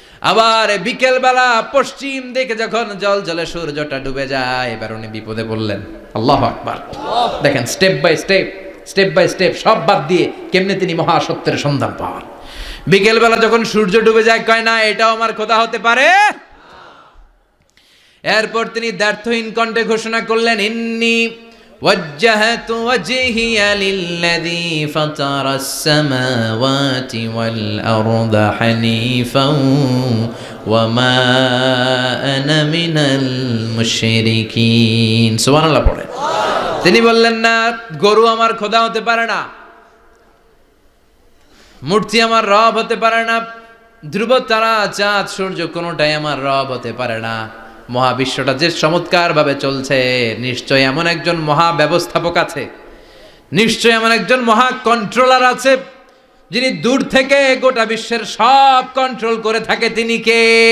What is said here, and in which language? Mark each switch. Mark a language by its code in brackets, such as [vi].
[bn] আবার বিকেল বেলা পশ্চিম দিকে যখন জলে সূর্যটা ডুবে যায়, এবার উনি বিপদে পড়লেন। আল্লাহু আকবার। দেখেন, স্টেপ বাই স্টেপ সব বাদ দিয়ে কেমনে তিনি মহাসত্যের সন্ধান পান। বিকেল বেলা যখন সূর্য ডুবে যায়, কয় না এটাও আমার খোদা হতে পারে। এরপর তিনি দ্ব্যর্থহীন কণ্ঠে ঘোষণা করলেন, [ar] ইন্নী وجهت وجهي للذي فطر السماوات والأرض حنيفا وما أنا من المشركين। [bn] সুবহানাল্লাহ পড়ে। তিনি বললেন, না, গরু আমার খোদা হতে পারে না, মূর্তি আমার রব হতে পারে না, ধ্রুব তারা চাঁদ সূর্য কোনোটাই আমার রব হতে পারে না। মহাবিশ্বটা যে চমৎকার ভাবে চলছে, নিশ্চয় এমন একজন মহা ব্যবস্থাপক আছে, নিশ্চয় এমন একজন মহা কন্ট্রোলার আছে, যিনি দূর থেকে গোটা বিশ্বের সব কন্ট্রোল করে থাকে। তিনি কে?